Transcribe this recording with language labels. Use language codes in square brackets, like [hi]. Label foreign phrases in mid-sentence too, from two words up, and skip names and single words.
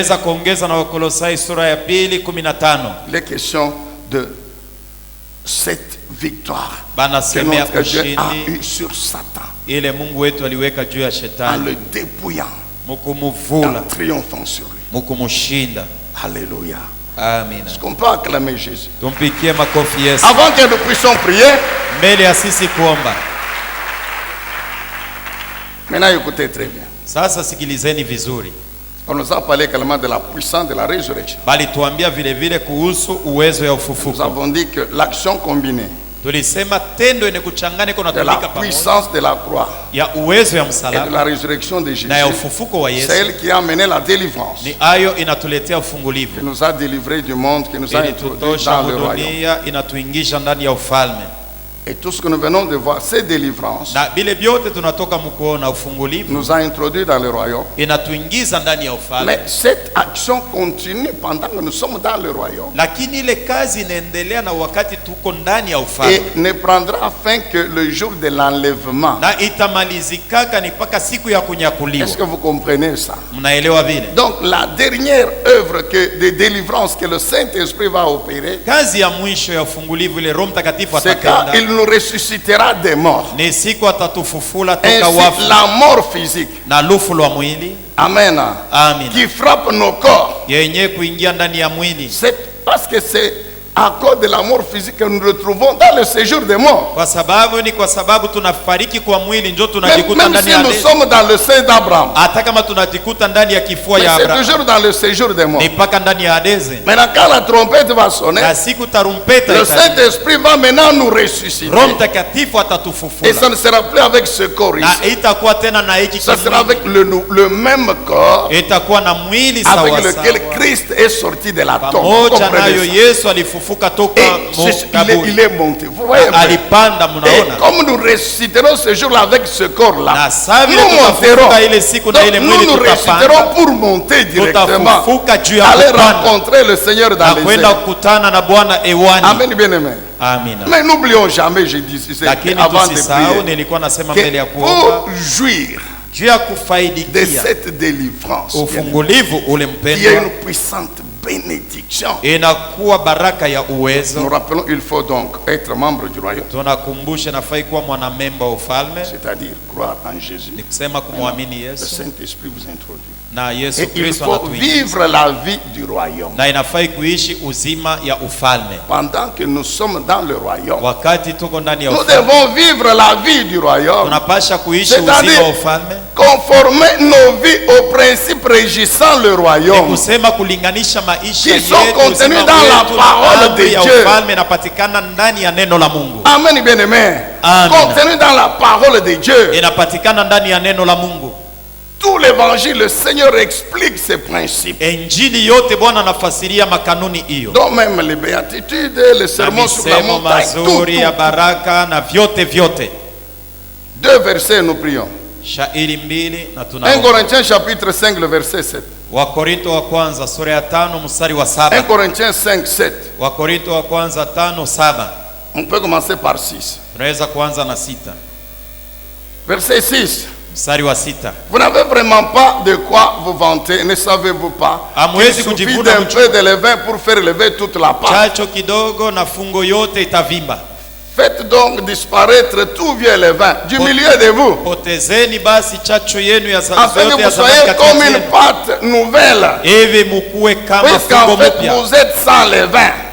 [fr] Les questions de cette victoire que notre Dieu a eu sur Satan, en le dépouillant, en triomphant sur lui. Alléluia. Amen. Est-ce qu'on peut acclamer Jésus? Avant Avant que nous puissions prier, maintenant écoutez très bien. [sw] Sasa sikilizeni vizuri. [fr] On nous a parlé également de la puissance de la résurrection. [sw] Balituambia vile vile kuhusu uwezo ya ufufuko. [fr] Nous avons dit que l'action combinée [sw] tulisema tendo ene kuchangane kuna [fr] de la puissance de la croix [sw] ya uwezo ya [fr] et [sw] msalaba [fr] de la résurrection de Jésus, [sw] na ya ufufuko wa Yesu, [fr] c'est elle qui a amené la délivrance, [sw] ni ayo inatuletea ufungulivu, [fr] qui nous a délivrés du monde, qui nous a introduits dans le royaume. [sw] Inatuingisha ndani ya ufalme. [fr] Et tout ce que nous venons de voir, ces délivrances, [sw] na bile vyote tunatoka mkuona ufungulivu, [fr] nous a introduits dans le royaume. [sw] Inatuingiza ndani ya ufalme. [fr] Mais cette action continue pendant que nous sommes dans le royaume. [sw] Lakini ile kazi inaendelea na wakati tuko ndani ya ufalme. [fr] Et ne prendra fin que le jour de l'enlèvement. [sw] Na itamalizikaka ni paka siku ya kunyakuliwa. [fr] Est-ce que vous comprenez ça? [sw] Mnaelewa vile? [fr] Donc la dernière œuvre de délivrance que le Saint-Esprit va opérer, [sw] kazi ya mwisho ya ufungulivu ile Roho Mtakatifu atatenda, [fr] il nous ressuscitera des morts. [sw] Ni siku atatufufula toka [fr] ainsi [sw] wafu. [fr] La mort physique, [sw] na lufu lwa mwili, amen, amen, [fr] qui frappe nos corps, [sw] yenye kuingia ndani ya mwili, [fr] c'est parce que c'est à cause de la mort physique que nous retrouvons dans le séjour des morts. [sw] Kwa sababu tunafariki kwa mwili ndio tunajikuta ndani ya [fr] nous sommes dans le sein d'Abraham. [sw] Hata kama tunajikuta ndani ya kifua ya Abraham. [fr] C'est toujours dans le séjour des morts. [sw] Ni paka ndani ya Adeze. [fr] Maintenant quand la trompette va sonner, [sw] na siku tarumpeta, [fr] le Saint-Esprit va maintenant nous ressusciter. [sw] Roho Mtakatifu atatufufula. [fr] Et ça ne sera plus avec ce corps ici. [sw] Na itakuwa tena na hiki [fr] ça sera avec le même corps. [sw] Itakuwa na mwili sawa sawa. [fr] Avec lequel Christ est sorti de la tombe. [sw] Pamoja nayo Yesu alifufuka toka [fr] il est monté. Vous voyez? Et comme nous ressusciterons ce jour-là avec ce corps-là, nous monterons. Donc, nous ressusciterons pour monter directement, aller rencontrer le Seigneur dans les airs. Amen, bien-aimé. Mais n'oublions jamais, je dis avant de prier, que pour jouir de cette délivrance, il y a une puissante bénédiction. [sw] Inakuwa baraka ya uwezo. [fr] Nous rappelons, il faut donc être membre du royaume. [sw] Tunakumbusha nafai kuwa mwanamemba wa ufalme. [fr] C'est-à-dire croire en Jésus. [sw] Ni kusema kumwamini Yesu. [fr] Le Saint-Esprit vous introduit. [sw] Na Yesu [fr] et il faut vivre la vie du royaume. [sw] Na inafai kuishi uzima ya ufalme. [fr] Pendant que nous sommes dans le royaume, [sw] wakati tuko ndani ya [fr] nous [sw] ufalme, [fr] devons vivre la vie du royaume. [sw] Tunapasha kuishi uzima wa ufalme. [fr] Conformer nos vies aux principes régissant le royaume. [sw] Ni kusema kulinganisha maisha yetu, [fr] qui sont contenus dans la parole de Dieu. [sw] Ufalme inapatikana ndani ya neno la Mungu. [fr] Amen, bien-aimé. Contenus dans la parole de Dieu. [sw] Inapatikana ndani ya neno la Mungu. [fr] Tout l'évangile, le Seigneur explique ces principes. [sw] Injili yote Bwana anafasiria makanuni hiyo. [fr] Donc même les béatitudes, les sermons sur la montagne, tout. [sw] Baraka na vyote vyote. [fr] 2 versets nous prions. [sw] Shairi mbili na tunaomba. [fr] 1 Corinthiens chapitre 5 le verset 7. [sw] Wakorinto wa kwanza sura ya 5 mstari wa 7. [fr] 1 Corinthiens 5 7. [sw] Wakorinto wa kwanza 5:7. [fr] On peut commencer par 6. [sw] Tunaweza kuanza na 6. [fr] Verset 6. Vous n'avez vraiment pas de quoi vous vanter, ne savez-vous pas? Il suffit d'un peu de levain pour faire lever toute la pâte. Faites donc disparaître tout vieux levain du milieu de vous, afin que vous soyez comme une pâte nouvelle, puisqu'en fait vous êtes sans levain.